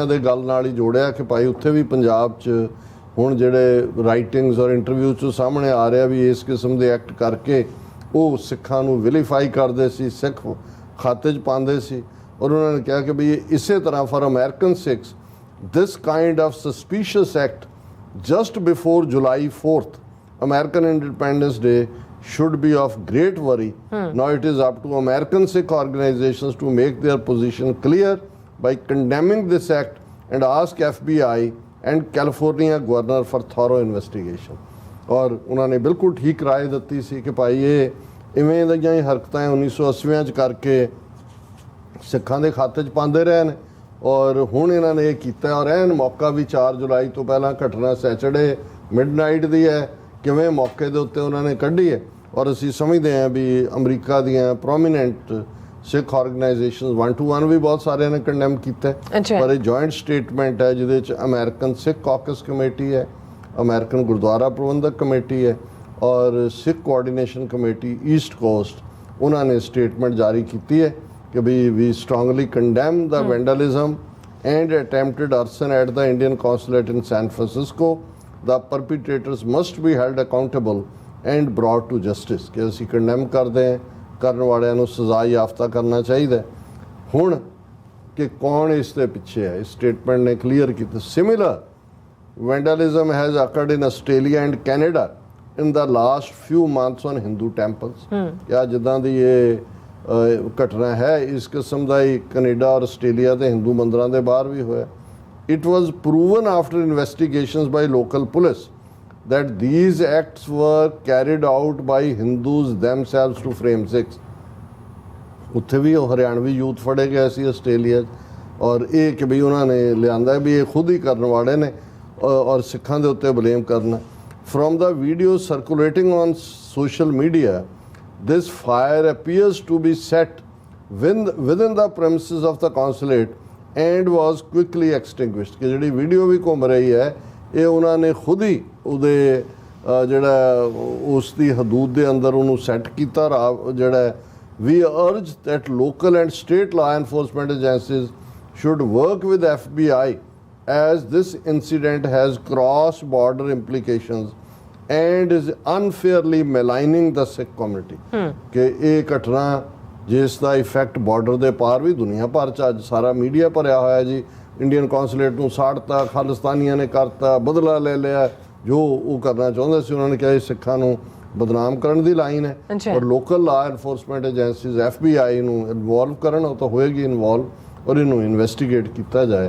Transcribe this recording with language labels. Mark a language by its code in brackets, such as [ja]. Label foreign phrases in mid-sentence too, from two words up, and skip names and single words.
[pa] ਦੇ ਗੱਲ ਨਾਲ ਹੀ ਜੋੜਿਆ ਕਿ ਭਾਈ ਉੱਥੇ ਵੀ ਪੰਜਾਬ 'ਚ ਹੁਣ ਜਿਹੜੇ ਰਾਈਟਿੰਗਸ ਔਰ ਇੰਟਰਵਿਊ 'ਚੋਂ ਸਾਹਮਣੇ ਆ ਰਿਹਾ ਵੀ ਇਸ ਕਿਸਮ ਦੇ ਐਕਟ ਕਰਕੇ ਉਹ ਸਿੱਖਾਂ ਨੂੰ ਵਿਲੀਫਾਈ ਕਰਦੇ ਸੀ, ਸਿੱਖ ਖਾਤੇ 'ਚ ਪਾਉਂਦੇ ਸੀ ਔਰ ਉਹਨਾਂ ਨੇ ਕਿਹਾ ਕਿ ਵੀ ਇਸੇ ਤਰ੍ਹਾਂ [en] for American Sikhs this kind of suspicious act just before July 4th, American Independence Day, should be of great worry. Now it is up to American Sikh organizations to make their position clear by condemning this act and ask FBI and California governor for thorough investigation. [pa] ਔਰ ਉਹਨਾਂ ਨੇ ਬਿਲਕੁਲ ਠੀਕ ਰਾਏ ਦਿੱਤੀ ਸੀ ਕਿ ਭਾਈ ਇਹ ਇਵੇਂ ਦੀਆਂ ਹੀ ਹਰਕਤਾਂ 1980 'ਚ ਕਰਕੇ ਸਿੱਖਾਂ ਦੇ ਖਾਤੇ 'ਚ ਪਾਉਂਦੇ ਰਹੇ ਨੇ ਔਰ ਹੁਣ ਇਹਨਾਂ ਨੇ ਇਹ ਕੀਤਾ ਔਰ ਐਨ ਮੌਕਾ ਵੀ 4 ਜੁਲਾਈ ਤੋਂ ਪਹਿਲਾਂ ਘਟਨਾ [en] Saturday midnight [pa] ਦੀ ਹੈ ਕਿਵੇਂ ਮੌਕੇ ਦੇ ਉੱਤੇ ਉਹਨਾਂ ਨੇ ਕੱਢੀ ਹੈ ਔਰ ਅਸੀਂ ਸਮਝਦੇ ਹਾਂ ਵੀ ਅਮਰੀਕਾ ਦੀਆਂ [en] prominent Sikh organizations [pa] 1 to 1 ਵੀ ਬਹੁਤ ਸਾਰਿਆਂ ਨੇ ਕੰਡੈਮ ਕੀਤਾ ਪਰ ਇਹ [en] joint statement [pa] ਹੈ ਜਿਹਦੇ 'ਚ ਅਮਰੀਕਨ ਸਿੱਖ ਕਾਕਸ ਕਮੇਟੀ ਹੈ, ਅਮਰੀਕਨ ਗੁਰਦੁਆਰਾ ਪ੍ਰਬੰਧਕ ਕਮੇਟੀ ਹੈ ਔਰ ਸਿੱਖ ਕੋਆਰਡੀਨੇਸ਼ਨ ਕਮੇਟੀ ਈਸਟ ਕੋਸਟ ਉਹਨਾਂ ਨੇ ਸਟੇਟਮੈਂਟ ਜਾਰੀ ਕੀਤੀ ਹੈ ਕਿ [en] we strongly condemn the vandalism and attempted arson at the Indian Consulate in San Francisco. The perpetrators must be held accountable and brought to justice. [pa] ਕਿ ਅਸੀਂ ਕੰਡੈਮ ਕਰਦੇ ਹਾਂ, ਕਰਨ ਵਾਲਿਆਂ ਨੂੰ ਸਜ਼ਾ ਯਾਫਤਾ ਕਰਨਾ ਚਾਹੀਦਾ। ਹੁਣ ਕਿ ਕੌਣ ਇਸ ਦੇ ਪਿੱਛੇ ਹੈ ਇਸ ਸਟੇਟਮੈਂਟ ਨੇ ਕਲੀਅਰ ਕੀਤਾ। [en] Similar vandalism has occurred in Australia and Canada in the last few months on Hindu temples. [pa] ਜਾਂ ਜਿੱਦਾਂ ਦੀ ਇਹ ਘਟਨਾ ਹੈ ਇਸ ਕਿਸਮ ਦਾ ਹੀ ਕੈਨੇਡਾ ਔਰ ਆਸਟ੍ਰੇਲੀਆ ਦੇ ਹਿੰਦੂ ਮੰਦਰਾਂ ਦੇ ਬਾਹਰ ਵੀ ਹੋਇਆ। [en] It was proven after investigations by local police that these acts were carried out by Hindus themselves to frame Sikhs. [pa] ਉੱਥੇ ਵੀ ਉਹ ਹਰਿਆਣਵੀ ਯੂਥ ਫੜੇ ਗਏ ਸੀ ਆਸਟ੍ਰੇਲੀਆ ਔਰ ਇਹ ਕਿ ਵੀ ਉਹਨਾਂ ਨੇ ਲਿਆਂਦਾ ਵੀ ਇਹ ਖੁਦ ਹੀ ਕਰਨ ਵਾਲੇ ਨੇ ਔਰ ਸਿੱਖਾਂ ਦੇ ਉੱਤੇ ਬਲੇਮ ਕਰਨਾ। [en] From the video circulating on social media, this fire appears to be set within the premises of the consulate and was quickly extinguished. [pa] ਕਿ ਜਿਹੜੀ ਵੀਡੀਓ ਵੀ ਘੁੰਮ ਰਹੀ ਹੈ ਇਹ ਉਹਨਾਂ ਨੇ ਖੁਦ ਹੀ ਉਹਦੇ ਜਿਹੜਾ ਉਸ ਦੀ ਹਦੂਦ ਦੇ ਅੰਦਰ ਉਹਨੂੰ ਸੈੱਟ ਕੀਤਾ। ਜਿਹੜਾ [en] we urge that local and state law enforcement agencies should work with FBI as this incident has cross border implications and is unfairly maligning the Sikh community. [pa] ਕਿ ਇਹ ਘਟਨਾ ਜਿਸ ਦਾ ਇਫੈਕਟ ਬਾਰਡਰ ਦੇ ਪਾਰ ਵੀ ਦੁਨੀਆ ਭਰ 'ਚ ਅੱਜ ਸਾਰਾ ਮੀਡੀਆ ਭਰਿਆ ਹੋਇਆ ਜੀ [en] Indian consulate [pa] ਨੂੰ ਸਾੜਤਾ, ਖਾਲਿਸਤਾਨੀਆਂ ਨੇ ਕਰਤਾ, ਬਦਲਾ ਲੈ ਲਿਆ ਜੋ ਉਹ ਕਰਨਾ ਚਾਹੁੰਦੇ ਸੀ। ਉਹਨਾਂ ਨੇ ਕਿਹਾ ਇਹ ਸਿੱਖਾਂ ਨੂੰ ਬਦਨਾਮ ਕਰਨ ਦੀ ਲਾਈਨ ਹੈ ਔਰ [en] local law enforcement agencies [pa] FBI ਨੂੰ ਇਨਵੋਲਵ ਕਰਨ ਉਹ ਤਾਂ ਹੋਏਗੀ ਇਨਵੋਲਵ ਔਰ ਇਹਨੂੰ ਇਨਵੈਸਟੀਗੇਟ ਕੀਤਾ ਜਾਏ।